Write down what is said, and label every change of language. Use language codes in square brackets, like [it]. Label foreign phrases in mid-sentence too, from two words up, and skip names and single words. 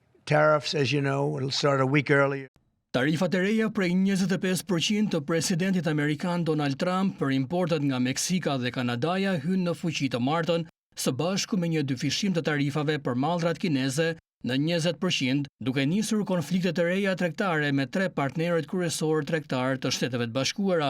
[en] tariffs, as you know, it'll start a week earlier. [sq] Tarifat e reja prej 25% të presidentit amerikan Donald Trump për importet nga Meksika dhe Kanadaja hynë në fuqi të martën, së bashku me një dyfishim të tarifave për mallrat kineze në 20%, duke nisur konfliktet e reja tregtare me 3 partnerët kryesor tregtar të Shteteve të Bashkuara.